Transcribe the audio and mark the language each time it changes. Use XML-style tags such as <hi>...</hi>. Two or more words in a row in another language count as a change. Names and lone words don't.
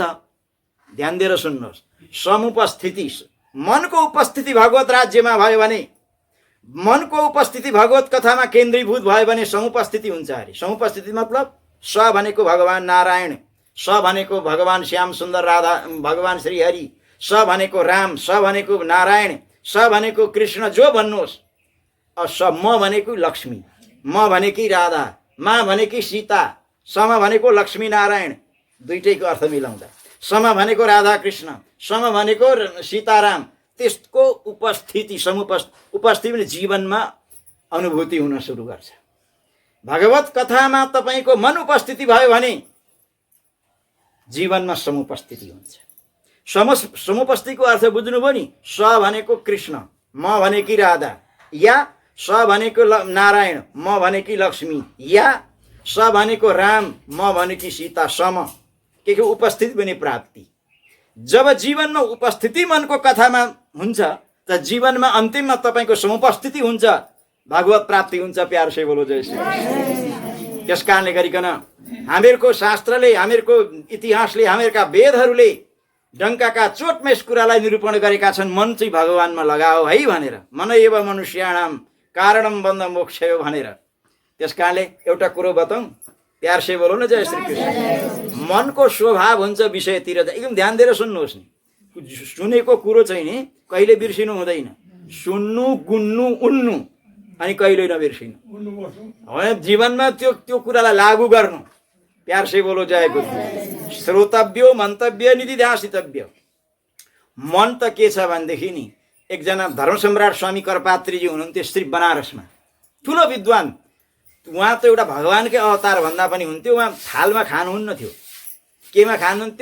<ne>ध्यान दिएर सुन्नुहोस्। समुपस्थिति मनको उपस्थिति भगवत राज्यमा भयो भने, मनको उपस्थिति भगवत कथामा केन्द्रीभूत भयो भने समुपस्थिति हुन्छ अरे। समुपस्थिति मतलब स भनेको भगवान नारायण, स भनेको भगवान श्याम सुन्दर राधा भगवान श्री हरि, स भनेको राम, स भनेको नारायण, स भनेको कृष्ण, जो भन्नुहोस्। स म भनेको लक्ष्मी, म भनेकी राधा, मा भनेकी सीता, सम भनेको लक्ष्मी नारायण, दुईटैको अर्थ मिलाउँदा सम भनेको राधा कृष्ण, सम भनेको सीताराम। त्यसको उपस्थिति उपस्थिति पनि जीवनमा अनुभूति हुन सुरु गर्छ। भगवत कथामा तपाईको मन उपस्थिति भयो भने जीवनमा समुपस्थिति हुन्छ। समुपस्थितिको अर्थ बुझ्नुभयो नि। स भनेको कृष्ण, म भनेकी राधा, या स भनेको नारायण, म भनेकी लक्ष्मी, या स भनेको राम, म भनेकी सीता। सम के उपस्थिति पनि प्राप्ति। जब जीवनमा उपस्थिति मनको कथामा हुन्छ त जीवनमा अन्तिममा तपाईको समुपस्थिति हुन्छ, भागवत प्राप्ति हुन्छ।</ne> <hi>प्यार से बोलो जय श्री कृष्ण।</hi> <ne>त्यस कारणले गरिकन हामीहरूको शास्त्रले, हामीहरूको इतिहासले, हामीहरूका वेदहरूले डङ्काका चोटमा यस कुरालाई निरूपण गरेका छन्। मन चाहिँ भगवानमा लगाओ है भनेर,</ne> <sa>मन एव मनुष्याणाम कारणम बन्ध मोक्षयो</sa> <ne>भनेर। त्यस कारणले एउटा कुरो बताउँ,</ne> <hi>प्यार से बोलो न जय श्री कृष्ण।</hi> <ne>मनको स्वभाव हुन्छ विषयतिर, एकदम ध्यान दिएर सुन्नुहोस् नि। सुनेको कुरो चाहिँ नि कहिले बिर्सिनु हुँदैन। सुन्नु, गुन्नु, उन्नु अनि कहिले नबिर्सिनु। जीवनमा त्यो त्यो कुरालाई लागू गर्नु।</ne> <hi>प्यार से बोलो जय गुरु।</hi> <sa>श्रोतव्यो मन्तव्य निधिध्यासितव्य।</sa> <ne>मन त के छ भनेदेखि नि, एकजना धर्म सम्राट स्वामी करपात्रीजी हुनुहुन्थ्यो श्री बनारसमा, ठुलो विद्वान। उहाँ त एउटा भगवानकै अवतार भन्दा पनि हुन्थ्यो। उहाँ थालमा खानुहुन्न थियो, केमा खानुहुन्थ्यो?</ne>